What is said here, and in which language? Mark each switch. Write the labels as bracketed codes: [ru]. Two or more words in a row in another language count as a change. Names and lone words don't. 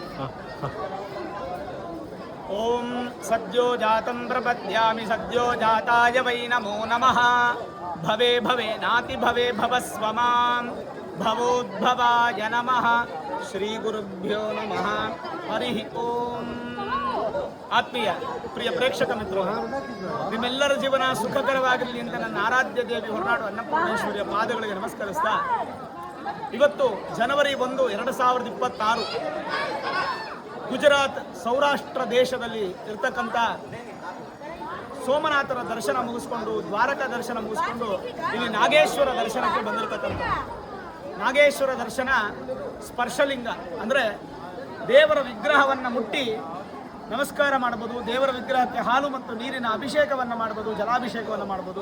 [sa] ಓಂ ಸದ್ಯೋ ಜಾತಂ ಪ್ರಪದ್ಯಾಮಿ ಸದ್ಯೋ ಜಾತಾಯ ವೈ ನಮೋ ನಮಃ. ಭವೇ ಭವೇ ನಾತಿ ಭವೇ ಭವಸ್ವ ಮಾಂ ಭವೋದ್ಭವಾಯ ನಮಃ. ಶ್ರೀ ಗುರುಭ್ಯೋ ನಮಃ. ಹರಿ ಓಂ. [kn] ಆತ್ಮೀಯ ಪ್ರಿಯ ಪ್ರೇಕ್ಷಕ ಮಿತ್ರರು, ನಿಮ್ಮೆಲ್ಲರ ಜೀವನ ಸುಖಕರವಾಗಿರಲಿ ಅಂತ ನನ್ನ ಆರಾಧ್ಯ ದೇವಿ ಹೊರನಾಡು ಅನ್ನಪೂರ್ಣೇಶ್ವರಿಯ ಪಾದಗಳಿಗೆ ನಮಸ್ಕರಿಸ್ತಾ, ಇವತ್ತು ಜನವರಿ 1, 2026 ಗುಜರಾತ್ ಸೌರಾಷ್ಟ್ರ ದೇಶದಲ್ಲಿ ಇರ್ತಕ್ಕಂಥ ಸೋಮನಾಥರ ದರ್ಶನ ಮುಗಿಸ್ಕೊಂಡು, ದ್ವಾರಕಾ ದರ್ಶನ ಮುಗಿಸ್ಕೊಂಡು ಇಲ್ಲಿ ನಾಗೇಶ್ವರ ದರ್ಶನಕ್ಕೆ ಬಂದಿರತಕ್ಕಂಥ ನಾಗೇಶ್ವರ ದರ್ಶನ ಸ್ಪರ್ಶಲಿಂಗ ಅಂದರೆ ದೇವರ ವಿಗ್ರಹವನ್ನು ಮುಟ್ಟಿ ನಮಸ್ಕಾರ ಮಾಡ್ಬೋದು, ದೇವರ ವಿಗ್ರಹಕ್ಕೆ ಹಾಲು ಮತ್ತು ನೀರಿನ ಅಭಿಷೇಕವನ್ನು ಮಾಡ್ಬೋದು, ಜಲಾಭಿಷೇಕವನ್ನು ಮಾಡ್ಬೋದು.